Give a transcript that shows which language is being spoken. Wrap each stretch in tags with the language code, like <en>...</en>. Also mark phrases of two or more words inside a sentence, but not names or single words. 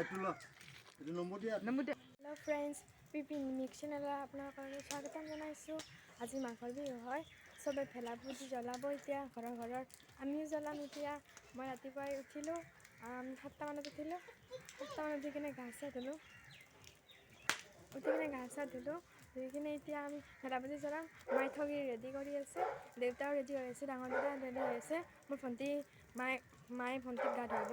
<en>hello friends</en> <as>पिपी मिक्स चेनेल আপোনাৰ স্বাগতম জনাইছো আজি মাঘৰ বিহু হয় সবে ভেলা পুজি জ্বলাব এতিয়া ঘৰৰ আমিও জ্বলাম এতিয়া মই ৰাতিপুৱাই উঠিলো 7টা মানত উঠিলো 7টা মানত উঠি কিনে গা চা ধুলো ধুই কিনে এতিয়া আমি ভেলা পুজি জ্বলাম মাই ঠগি ৰেডি কৰি আছে দেউতাও ৰেডি হৈ আছে ডাঙৰ দাদা ৰেডি হৈ আছে মোৰ ভণ্টি মায়ে ভণ্টিক গা ধুৱাব</as>